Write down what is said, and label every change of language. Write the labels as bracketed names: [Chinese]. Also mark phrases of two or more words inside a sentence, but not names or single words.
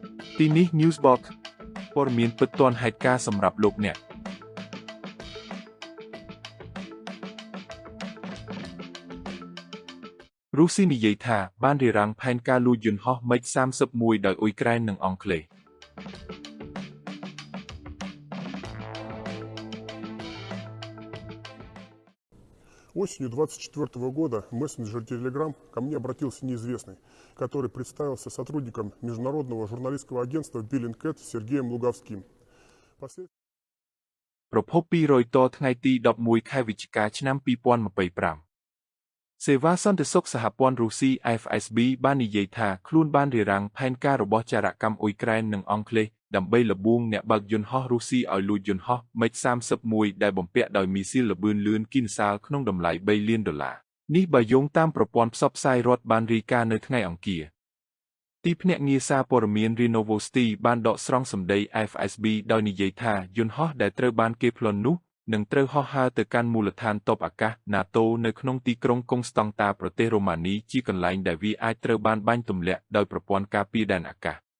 [Khmer] ទីនេះ Newsbox ព័ត៌មានពិតទាន់ហេតុការណ៍សម្រាប់លោកអ្នករុស្ស៊ីនិយាយថាបានរារាំងផែនការលួចយន្តហោះ MiG-31 ដោយអ៊ុយក្រែននិងអង់គ្លេស [Russian] Осенью 2024 года в мессенджере Telegram ко мне обратился неизвестный, который представился сотрудником международного журналистского агентства Bellingcat Сергеем Луговским. [Khmer] ប្រភពពីរយតថ្ងៃទី11ខែវិច្ឆិកាឆ្នាំ2025 សេវាសន្តិសុខសហព័ន្ធរុស្ស៊ី FSB បាននិយាយថាខ្លួនបានរារាំងផែនការរបស់ចារកម្មអ៊ុយ ក្រែននិងអង់គ្លេសដើម្បីលបួងអ្នកបើកយន្តហោះរុស្ស៊ីឲ្យលួចយន្តហោះ MiG-31 ដែលបំពាក់ដោយមីស៊ីលល្បឿនលឿនគីឡូសាលក្នុងតម្លៃ$3 លាននេះបើយោងតាមប្រព័ន្ធផ្សព្វផ្សាយរដ្ឋបានរាយការណ៍នៅថ្ងៃអង្គារទីភ្នាក់ងារសារព័ត៌មាន RIA Novosti បានដកស្រង់សម្ដី FSB ដោយនិយាយថាយន្តហោះដែលត្រូវបានគេប្លន់នោះនឹងត្រូវហោះហើរទៅកាន់មូលដ្ឋានទ័ពអាកាស NATO នៅក្នុងទីក្រុងកុងស្តង់តាប្រទេសរ៉ូម៉ានីជាកន្លែងដែលវាអាចត្រូវបានបាញ់ទម្លាក់ដោយប្រព័ន្ធការពារដែនអាកាស